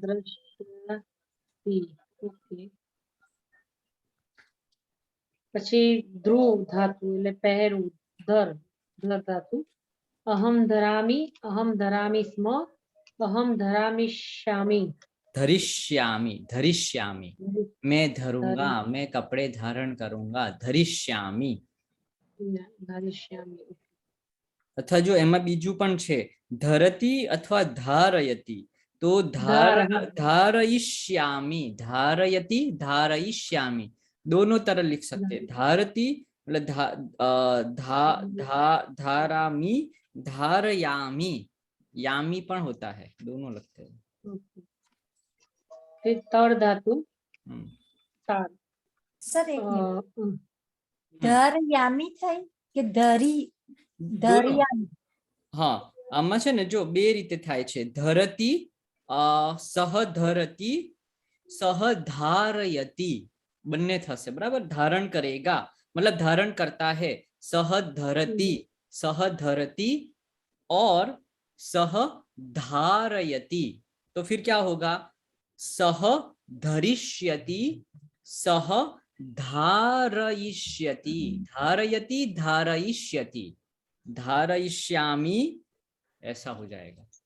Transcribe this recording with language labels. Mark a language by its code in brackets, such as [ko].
[gu] દ્રશ્યતિ, okay. પછી ધ્રુવ ધાતુ એટલે પહેરવું, ધર ધાતુ, [sa] અહમ ધરામિ સ્મ, અહમ ધરામિષ્યામિ. [gu] ધરિષ્યામી, ધરિષ્યામી. [hi] मैं धरूंगा, मैं कपड़े धारण करूंगा. [sa] धरिष्यामी. ધરિષ્યામિ. [gu] અથવા જો એમાં બીજું પણ છે, ધરતી અથવા ધારયતિ, તો धारयिष्यामी, धारयति, धारयिष्यामी [hi] दोनों तरह लिख सकते हैं. धारती मतलब धारामी, धारयामी, यामी पण होता है, दोनों लगते हैं. फिर तड़ धातु, तार. [gu] સર એક મિનિટ, ધરયામી થાય કે ધરી ધરયામી? હા, આમાં છે ને જો બે રીતે થાય છે. ધરતી, સહધરતી, સહધારયતિ બંને થશે, બરાબર. [hi] ધારણ કરેગા मतलब धारण करता है. सहधरती, सहधरती और सहधारयति. तो फिर क्या होगा? [sa] सह धरिष्यति, सह धारयिष्यति, धारयति, धारयिष्यति, धारयिष्यामि, ऐसा हो जाएगा.